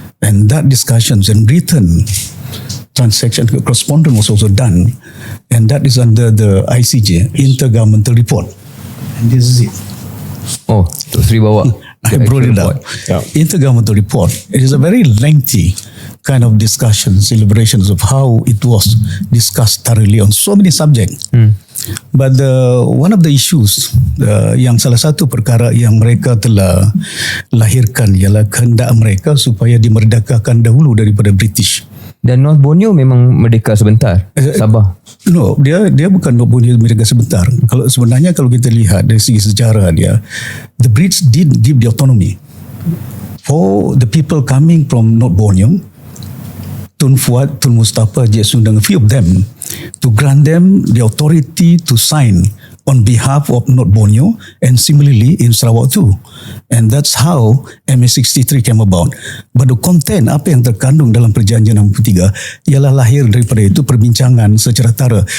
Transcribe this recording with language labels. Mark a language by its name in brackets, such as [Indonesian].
[English] And that discussions and written transaction correspondence was also done, and that is under the ICJ, Intergovernmental Report. And this is it. [Malay] Oh, Datuk Seri bawa. [English] I brought it up. Intergovernmental Report. It is a very lengthy kind of discussion, celebrations of how it was discussed thoroughly on so many subjects. But one of the issues, [Malay] yang salah satu perkara yang mereka telah lahirkan ialah kehendak mereka supaya dimerdekakan dahulu daripada British. Dan North Borneo memang merdeka sebentar. Sabah. No, dia bukan North Borneo merdeka sebentar. Sebenarnya kalau kita lihat dari segi sejarah dia, [English] the Brits did give the autonomy for the people coming from North Borneo, Tun Fuad, Tun Mustafa, Jek Sundang, a few of them, to grant them the authority to sign on behalf of North Borneo, and similarly in Sarawak too. And that's how MA63 came about. But the content, [Malay] apa yang terkandung dalam perjanjian 63, ialah lahir daripada itu perbincangan secara tara.